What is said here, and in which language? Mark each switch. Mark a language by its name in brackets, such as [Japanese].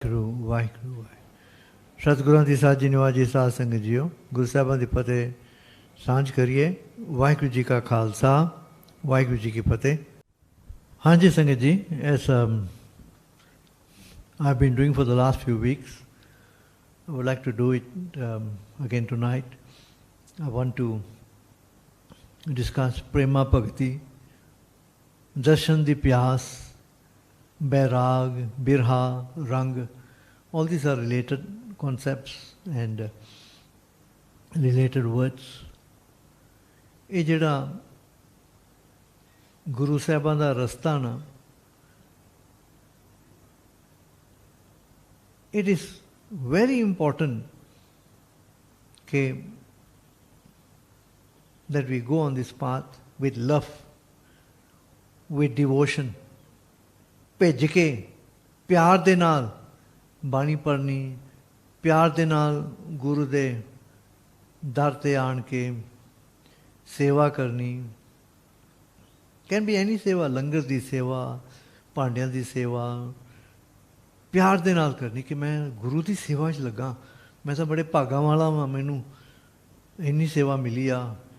[Punjabi] ਵਾਹਿਗੁਰੂ ਸਤਿਗੁਰਾਂ ਦੀ ਸਾਜੀ ਨਿਵਾਜੀ ਸਾਧ ਸੰਗਤ ਜੀਓ, ਗੁਰੂ ਸਾਹਿਬਾਂ ਦੀ ਫਤਿਹ ਸਾਂਝ ਕਰੀਏ। ਵਾਹਿਗੁਰੂ ਜੀ ਕਾ ਖਾਲਸਾ, ਵਾਹਿਗੁਰੂ ਜੀ ਕੀ ਫਤਿਹ। [English] ਹਾਂਜੀ ਸੰਗਤ ਜੀ, as I've been doing for the last few weeks, I would like to do it again tonight. I want to discuss Prema Bhagti Darshan Pyaas, Bairaag, Birha, Rang. All these are related concepts and related words. [Punjabi] ਇਹ ਜਿਹੜਾ ਗੁਰੂ ਸਾਹਿਬਾਂ ਦਾ ਰਸਤਾ ਨਾ, [English] it is very important that we go on this path with love, with devotion. [Punjabi] ਭਿੱਜ ਕੇ ਪਿਆਰ ਦੇ ਨਾਲ ਬਾਣੀ ਪੜ੍ਹਨੀ, ਪਿਆਰ ਦੇ ਨਾਲ ਗੁਰੂ ਦੇ ਦਰ 'ਤੇ ਆਣ ਕੇ ਸੇਵਾ ਕਰਨੀ। [English] can be any [Punjabi] ਸੇਵਾ, ਲੰਗਰ ਦੀ ਸੇਵਾ, ਭਾਂਡਿਆਂ ਦੀ ਸੇਵਾ, ਪਿਆਰ ਦੇ ਨਾਲ ਕਰਨੀ ਕਿ ਮੈਂ ਗੁਰੂ ਦੀ ਸੇਵਾ 'ਚ ਲੱਗਾ, ਮੈਂ ਤਾਂ ਬੜੇ ਭਾਗਾਂ ਵਾਲਾ ਵਾਂ, ਮੈਨੂੰ ਇੰਨੀ ਸੇਵਾ ਮਿਲੀ ਆ।